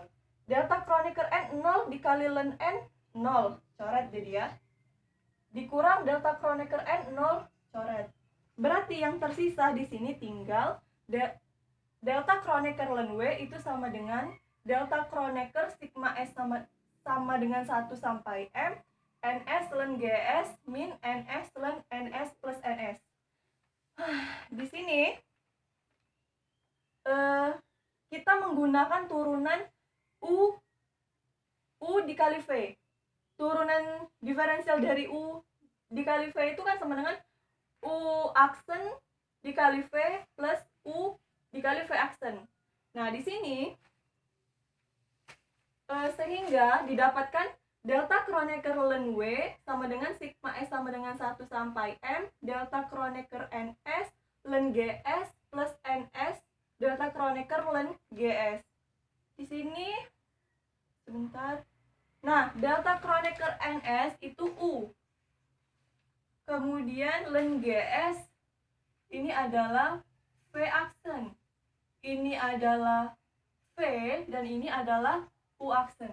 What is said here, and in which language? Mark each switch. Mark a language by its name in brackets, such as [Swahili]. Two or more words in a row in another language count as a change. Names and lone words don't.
[Indonesian] Delta Kronecker N 0 dikali ln N 0, coret jadi ya. Dikurang delta Kronecker N 0, coret. Berarti yang tersisa di sini tinggal delta Kronecker ln W itu sama dengan delta Kronecker sigma S sama dengan 1 sampai M NS ln GS min NS ln NS plus NS. Di sini kita menggunakan turunan U dikali V. Turunan diferensial dari U dikali V itu kan sama dengan U aksen dikali V plus U dikali V aksen. Nah, di sini sehingga didapatkan delta Kronecker ln W sama dengan sigma S sama dengan 1 sampai M delta Kronecker NS ln GS plus NS delta Kronecker ln GS. Di sini sebentar. Nah, delta Kronecker NS itu U. Kemudian ln GS ini adalah V aksen. Ini adalah V dan ini adalah U aksen.